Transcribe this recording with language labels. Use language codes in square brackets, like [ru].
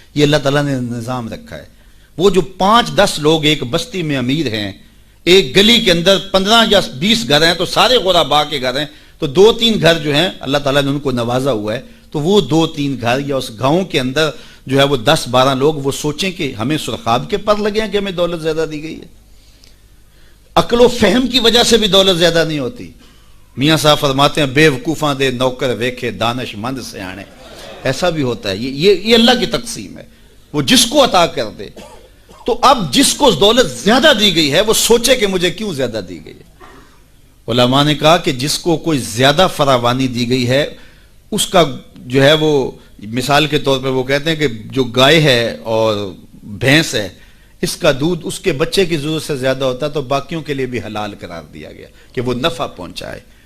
[ur] یہ اللہ تعالیٰ نے نظام رکھا ہے. وہ جو 5 10 لوگ ایک بستی میں امیر ہیں، ایک گلی کے اندر 15 یا 20 گھر ہیں تو سارے غربا کے گھر ہیں، تو 2-3 گھر جو ہیں اللہ تعالیٰ نے ان کو نوازا ہوا ہے، تو وہ 2-3 گھر یا اس گاؤں کے اندر جو ہے وہ 10-12 لوگ وہ سوچیں کہ ہمیں سرخاب کے پر لگے ہیں کہ ہمیں دولت زیادہ دی گئی ہے. عقل و فہم کی وجہ سے بھی دولت زیادہ نہیں ہوتی. میاں صاحب فرماتے ہیں [pa] بے وقوفاں دے نوکر ویکھے دانش مند سیانے. [ur] ایسا بھی ہوتا ہے، یہ اللہ کی تقسیم ہے، وہ جس کو عطا کر دے. تو اب جس کو دولت زیادہ دی گئی ہے وہ سوچے کہ مجھے کیوں زیادہ دی گئی ہے. علماء نے کہا کہ جس کو کوئی زیادہ فراوانی دی گئی ہے اس کا جو ہے وہ مثال کے طور پہ وہ کہتے ہیں کہ جو گائے ہے اور بھینس ہے اس کا دودھ اس کے بچے کی ضرورت سے زیادہ ہوتا ہے تو باقیوں کے لیے بھی حلال قرار دیا گیا کہ وہ نفع پہنچائے.